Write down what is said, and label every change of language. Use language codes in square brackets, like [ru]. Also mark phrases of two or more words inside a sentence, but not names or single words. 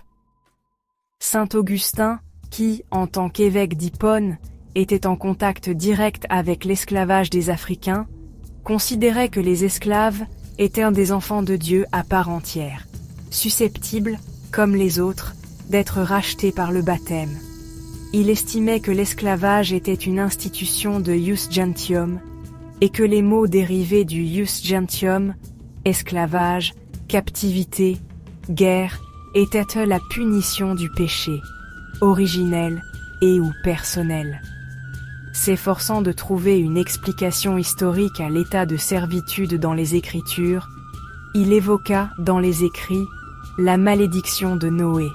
[fr] Saint Augustin, qui, en tant qu'évêque d'Hippone, était en contact direct avec l'esclavage des Africains, considérait que les esclaves étaient des enfants de Dieu à part entière, susceptibles, comme les autres, d'être rachetés par le baptême. Il estimait que l'esclavage était une institution de [la] ius gentium, [fr] et que les mots dérivés du [la] ius gentium, [fr] esclavage, captivité, guerre, étaient la punition du péché, originel et ou personnel. S'efforçant de trouver une explication historique à l'état de servitude dans les Écritures, il évoqua dans les écrits la malédiction de Noé.